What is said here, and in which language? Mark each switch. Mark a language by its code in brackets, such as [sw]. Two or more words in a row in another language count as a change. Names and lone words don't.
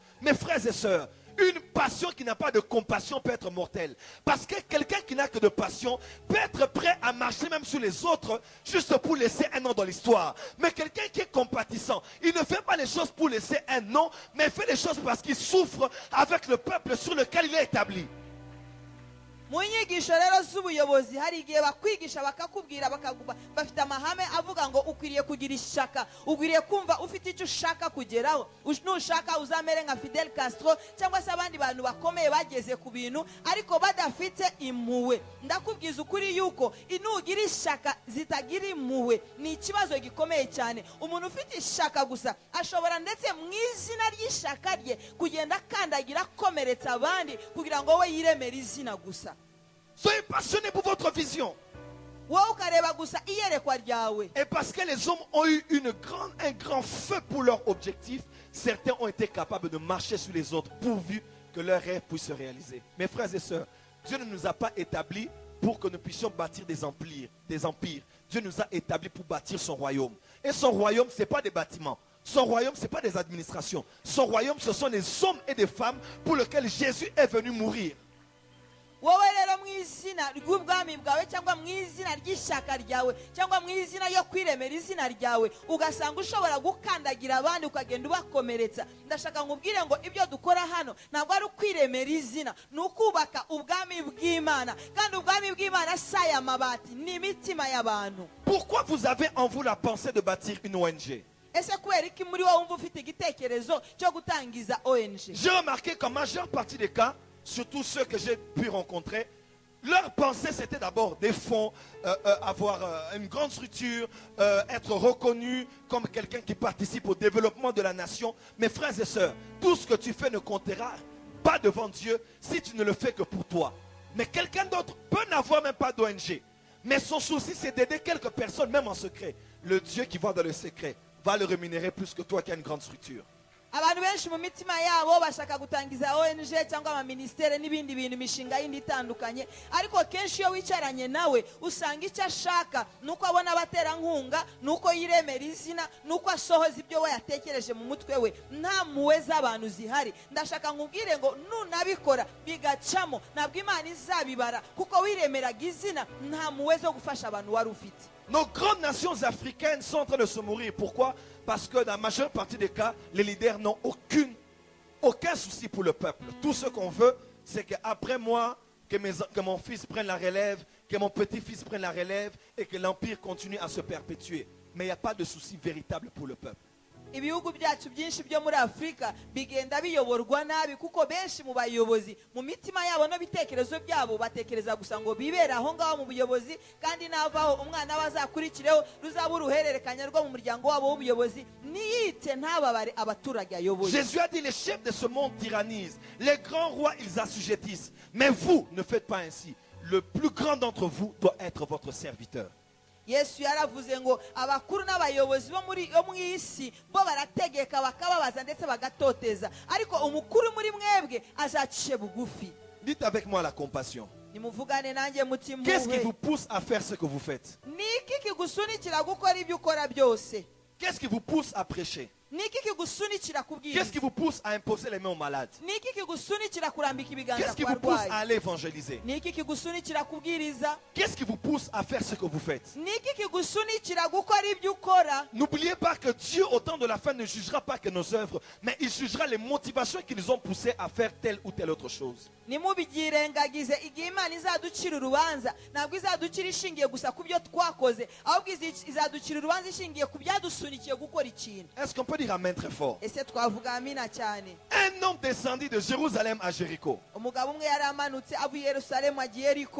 [fr] Mes frères et sœurs, une passion qui n'a pas de compassion peut être mortelle. Parce que quelqu'un qui n'a que de passion peut être prêt à marcher même sur les autres juste pour laisser un nom dans l'histoire. Mais quelqu'un qui est compatissant, il ne fait pas les choses pour laisser un nom, mais il fait les choses parce qu'il souffre avec le peuple sur lequel il est établi. [rw] Mu nyigisho rero z'ubuyobozi hari igihe bakwigisha bakakubwira bafite amahame avuga ngo ukwiriye kugira ishaka, ukwiriye kumva ufite icyo ushaka kugeraho, nushaka uzamere nka Fidel Castro cyangwa se abandi bantu bakomeye bageze ku bintu ariko badafite impuhwe. Ndakubwiza ukuri yuko inugira ishaka zitagira impuhwe ni ikibazo gikomeye cyane. Umuntu ufite ishaka gusa ashobora ndetse mu izina ry'ishaka rye kugenda akandagira akomeretsa abandi kugira ngo we yiremere izina gusa. [fr] Soyez passionnés pour votre vision. Et parce que les hommes ont eu un grand feu pour leur objectif, certains ont été capables de marcher sur les autres pourvu que leurs rêves puissent se réaliser. Mes frères et sœurs, Dieu ne nous a pas établis pour que nous puissions bâtir des empires. Dieu nous a établis pour bâtir son royaume. Et son royaume, ce n'est pas des bâtiments. Son royaume, ce n'est pas des administrations. Son royaume, ce sont des hommes et des femmes pour lesquels Jésus est venu mourir. [rw] Wowe rero mu izina ry'ubwami bwawe cyangwa mu izina ry'ishaka ryawe cyangwa mu izina yo kwiremera izina ryawe ugasanga ushobora gukandagira abandi ukagenda ubakomeretsa. Ndashaka nkubwire ngo ibyo dukora hano ntabwo ari ukwiremera izina, ni ukubaka ubwami bw'Imana, kandi ubwami bw'Imana saya mabati ni imitima y'abantu. [fr] Pourquoi vous avez en vous la pensée de bâtir une ONG? J'ai remarqué qu'en majeure partie des cas, surtout ceux que j'ai pu rencontrer, leur pensée c'était d'abord des fonds, avoir une grande structure, être reconnu comme quelqu'un qui participe au développement de la nation. Mes frères et sœurs, tout ce que tu fais ne comptera pas devant Dieu si tu ne le fais que pour toi. Mais quelqu'un d'autre peut n'avoir même pas d'ONG. Mais son souci c'est d'aider quelques personnes même en secret. Le Dieu qui voit dans le secret va le rémunérer plus que toi qui as une grande structure. [rw] abantu benshi mu mitima yabo bashaka gutangiza ONG cyangwa amaministere n'ibindi bintu imishinga yindi itandukanye, ariko kenshi iyo wicaranye nawe usanga icyo ashaka nuko abona abaterankunga, nuko yiremera izina, nuko asohoza ibyo we yatekereje mu mutwe we, nta mpuhwe z'abantu zihari. Ndashaka nkubwire ngo nunabikora bigacamo ntabwo Imana izabibara, kuko wiremeraga izina, nta mpuhwe zo gufasha abantu wari ufite. [fr] Nos grandes nations africaines sont en train de se mourir. Pourquoi? Parce que dans la majeure partie des cas, les leaders n'ont aucun souci pour le peuple. Tout ce qu'on veut, c'est qu'après moi, que mon fils prenne la relève, que mon petit-fils prenne la relève et que l'empire continue à se perpétuer. Mais il n'y a pas de souci véritable pour le peuple. [rw] Ibihugu byacu byinshi byo muri Afrika bigenda biyoborwa nabi, kuko benshi mu bayobozi mu mitima yabo no bitekerezo byabo batekereza gusa ngo bibera aho ngaho mu buyobozi, kandi navaho umwana bazakurikireho ruzaba uruhererekanya rwo mu muryango wabo w'ubuyobozi, niyite ntababare abaturage ayoboye. [fr] Jésus a dit: les chefs de ce monde tyrannisent, les grands rois ils assujettissent, mais vous ne faites pas ainsi. Le plus grand d'entre vous doit être votre serviteur. [rw] Yesu yaravuze ngo abakuru n'abayobozi bo mu isi bo barategeka bakababaza ndetse bagatoteza, ariko umukuru muri mwebwe azacishe bugufi. [fr] Dites avec moi la compassion. [rw] Nimuvugane nanjye mutima. [fr] Qu'est-ce qui vous pousse à faire ce que vous faites? [rw] Niki kigusunikira gukora ibyo ukora byose? [fr] Qu'est-ce qui vous pousse à prêcher? [rw] Niki kigusunikira kubwiriza? [fr] Qu'est-ce qui vous pousse à imposer les mains aux malades? [rw] Niki kigusunikira kurambika ibiganza [fr] Qu'est-ce qui [rw] ku [fr] vous pousse [rw] barwayi? [fr] à aller évangéliser? [rw] Niki kigusunikira kubwiriza? [fr] Qu'est-ce qui vous pousse à faire ce que vous faites? [rw] Niki kigusunikira gukora ibyo ukora? [fr] N'oubliez pas que Dieu, au temps de la fin, ne jugera pas que nos œuvres, mais il jugera les motivations qui nous ont poussés à faire telle ou telle autre chose. [rw] Nimubyirengagize, igihe Imana izaducira urubanza ntabwo izaducira ishingiye gusa ku byo twakoze, ahubwo izaducira urubanza ishingiye ku byadusunikiye gukora ikintu. [fr] Est-ce qu'on peut dire amen très fort? [rw] Ese twavuga amina cyane? [fr] Un homme descendit de Jérusalem à Jéricho. [rw] Umugabo umwe yari amanutse avuye Yerusalemu agiye Yeriko.